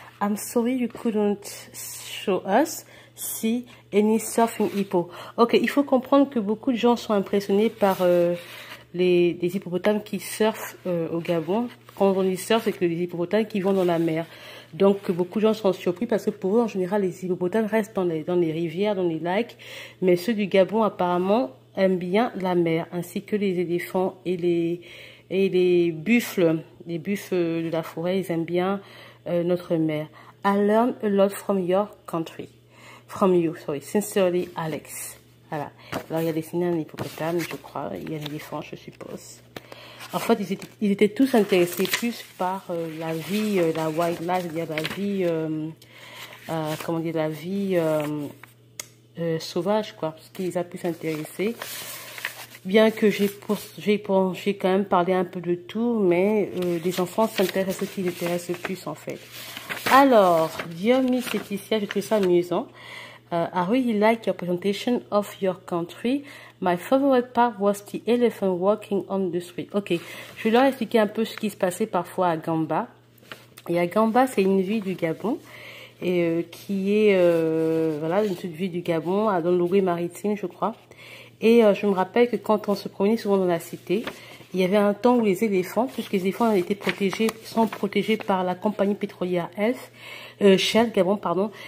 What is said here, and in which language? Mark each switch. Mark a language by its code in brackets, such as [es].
[en] I'm sorry you couldn't show us. See any surfing hippo. [fr] Ok, il faut comprendre que beaucoup de gens sont impressionnés par les hippopotames qui surfent au Gabon. Quand on dit surf, c'est que les hippopotames qui vont dans la mer. Donc beaucoup de gens sont surpris parce que pour eux, en général, les hippopotames restent dans les rivières, dans les lacs. Mais ceux du Gabon, apparemment, aiment bien la mer, ainsi que les éléphants et les buffles. Les buffles de la forêt, ils aiment bien notre mer. [en] I learned a lot from your country. From you, sorry. Sincerely, Alex. [fr] Voilà. Alors, il a dessiné un hippopotame, je crois. Il y a un éléphant, je suppose. En fait, ils étaient tous intéressés plus par la vie, la wildlife, c'est-à-dire la vie sauvage, quoi. Ce qui les a plus intéressés. Bien que j'ai quand même parlé un peu de tout, mais les enfants s'intéressent à ce qui les intéresse le plus, en fait. Alors, dear Miss Laetitia, je trouve ça amusant. [en] I really like your presentation of your country. My favorite part was the elephant walking on the street. [fr] Ok, je vais leur expliquer un peu ce qui se passait parfois à Gamba. Et à Gamba, c'est une ville du Gabon, et qui est, voilà, une petite ville du Gabon, dans l'Ouest maritime, je crois. Et je me rappelle que quand on se promenait souvent dans la cité, il y avait un temps où les éléphants, puisque les éléphants sont protégés par la compagnie pétrolière Shell Gabon, pardon.